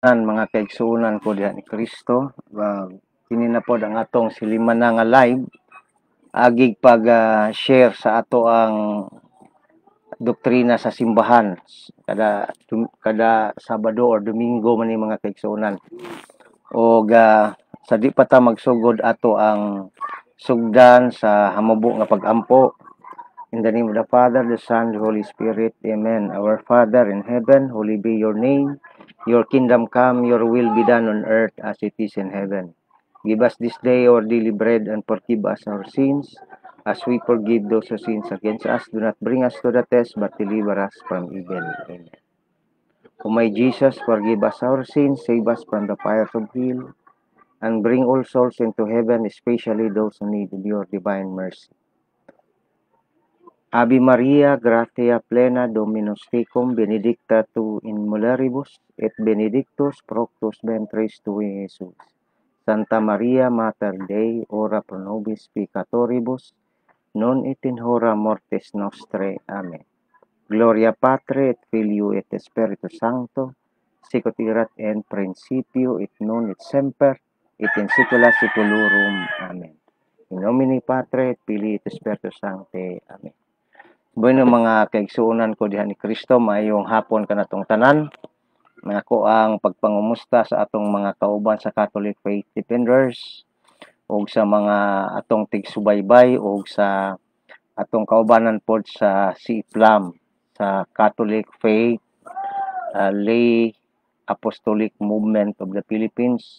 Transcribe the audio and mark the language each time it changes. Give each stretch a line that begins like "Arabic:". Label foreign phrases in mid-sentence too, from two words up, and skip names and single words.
Cebuano: Mga kaigsuonan ko diha ni Kristo, kini na pod ang atong siliman na nga live agig pag-share sa ato ang doktrina sa simbahan kada Sabado or Domingo man ni mga kaigsuonan. Og sa di pa ta magsugod ato ang sugdan sa hamubo nga pag-ampo.
English: In the name of the Father, the Son, the Holy Spirit. Amen. Our Father in heaven, holy be your name. Your kingdom come, your will be done on earth as it is in heaven. Give us this day our daily bread and forgive us our sins as we forgive those who sins against us. Do not bring us to the test, but deliver us from evil. Amen. O my Jesus, forgive us our sins, save us from the fires of hell, and bring all souls into heaven, especially those who need your divine mercy.
Latin: Ave Maria, gratia plena, Dominus tecum, benedicta tu in mulieribus, et benedictus fructus ventris tui, Jesus. Santa Maria, Mater Dei, ora pro nobis peccatoribus, non et in hora mortis nostrae. Amen. Gloria Patri et Filio et Spiritus Sancto, sic ut erat in principio et nun et semper et in saecula saeculorum. Amen. In nomine Patri et Filii et Spiritus Sancti. Amen.
Cebuano: Bueno mga kaigsuonan ko diha ni Kristo, maayong hapon kanatong tanan. Ako ang pagpangumusta sa atong mga kauban sa Catholic Faith Defenders ug sa mga atong tigsubaybay ug sa atong kaubanan pod sa CIFLAM sa Catholic Faith Lay Apostolic Movement of the Philippines.